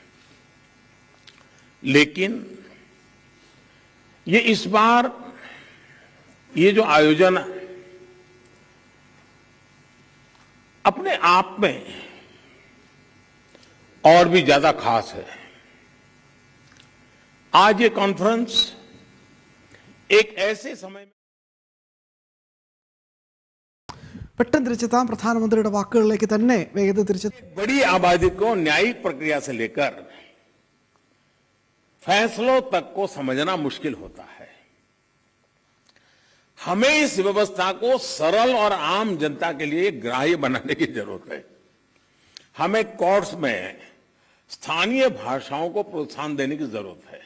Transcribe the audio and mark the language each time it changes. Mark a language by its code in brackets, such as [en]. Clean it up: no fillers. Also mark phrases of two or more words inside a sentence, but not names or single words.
[hi] लेकिन ये इस बार ये जो आयोजन अपने आप में और भी ज्यादा खास है. आज ये कॉन्फ्रेंस एक ऐसे समय में [ml] പെട്ടെന്ന് തിരിച്ചെത്താം. പ്രധാനമന്ത്രിയുടെ വാക്കുകളിലേക്ക് തന്നെ വേഗത്തിൽ തിരിച്ചെത്താം. [hi] बड़ी आबादी को न्यायिक प्रक्रिया से लेकर फैसलों तक को समझना मुश्किल होता है. हमें इस व्यवस्था को सरल और आम जनता के लिए ग्राह्य बनाने की जरूरत है. हमें कोर्ट्स में स्थानीय भाषाओं को प्रोत्साहन देने की जरूरत है.